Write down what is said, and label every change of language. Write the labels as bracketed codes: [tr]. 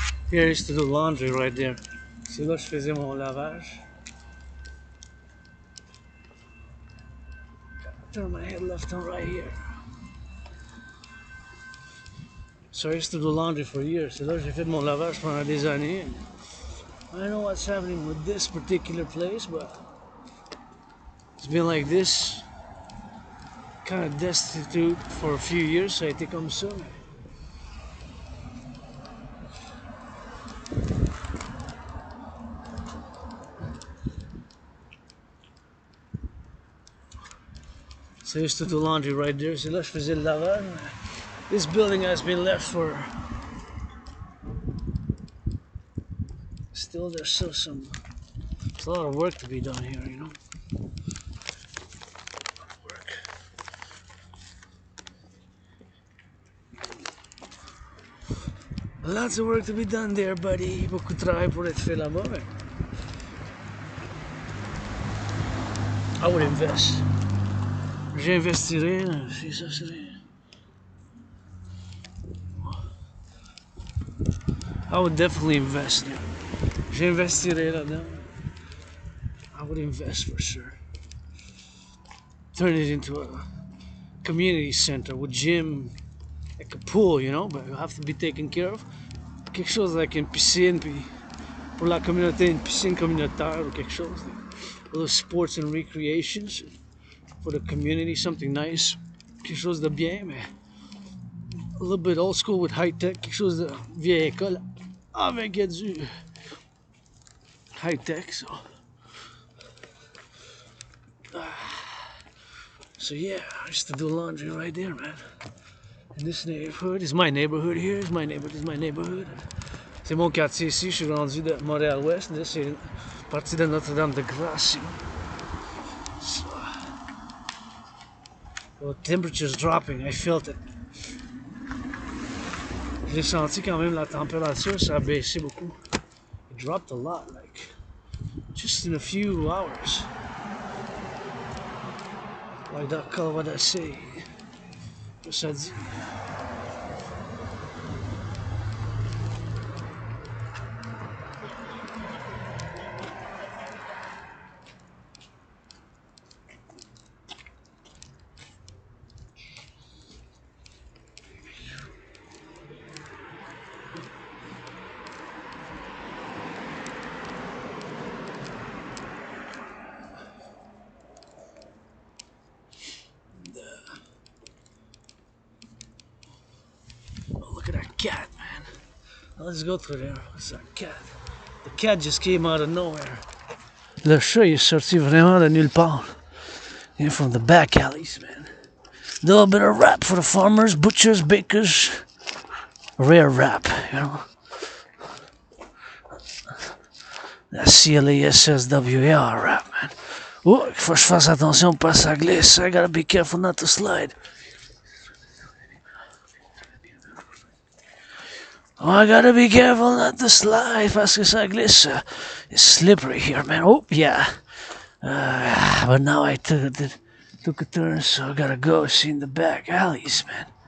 [en] Here I used to do laundry right there. [fr] C'est là que je faisais mon lavage. [en] Turn my head left and right here. So I used to do laundry for years. [fr] C'est là que j'ai fait mon lavage pendant des années. [en] I don't know what's happening with this particular place, but it's been like this, kind of destitute for a few years. [fr] Ça a été comme ça. [en] So I used to do laundry right there. [fr] C'est là que je faisais le lavage. [en] This building has been left for... Still, there's still some... There's a lot of work to be done here, you know? Work. Lots of work to be done there, buddy. [fr] Beaucoup de travail pour être fait là-bas. [en] I would invest. [fr] J'investirais, si ça serait... [en] I would definitely invest there. [fr] J'investirais là-dedans. [en] I would invest for sure. Turn it into a community center with gym, like a pool, you know, but you have to be taken care of. [fr] Quelque chose like une piscine, puis pour la communauté, une piscine communautaire ou quelque chose. [en] A little sports and recreations for the community, something nice. [fr] Quelque chose de bien, mais [en] a little bit old school with high tech. [fr] Quelque chose de vieille école avec du high tech, so. [en] So yeah, I used to do laundry right there, man. In this neighborhood, is my neighborhood here. Is my neighborhood. [fr] C'est mon quartier ici. Je suis rendu de Montréal-Ouest. Là, c'est une partie de Notre-Dame-de-Grâce. [en] So, well, temperature's dropping. I felt it. [fr] J'ai senti quand même la température, ça a baissé beaucoup. [en] It dropped a lot, like just in a few hours. Like that color, what I say. [fr] Que ça dit? [en] Cat, man. Let's go through there. What's that cat? The cat just came out of nowhere. [fr] Le chat il est sorti vraiment de nulle part. [en] Came from the back alleys, man. A little bit of rap for the farmers, butchers, bakers. Rare rap, you know. [fr] La CIVILation rap, man. Oh, il faut que je fasse attention pas ça glisse. [en] I gotta be careful not to slide. Oh, I gotta be careful not to slide [fr] parce que ça glisse. [en] It's slippery here, man. Oh, yeah. But now I took a turn, so I gotta go see in the back alleys, man.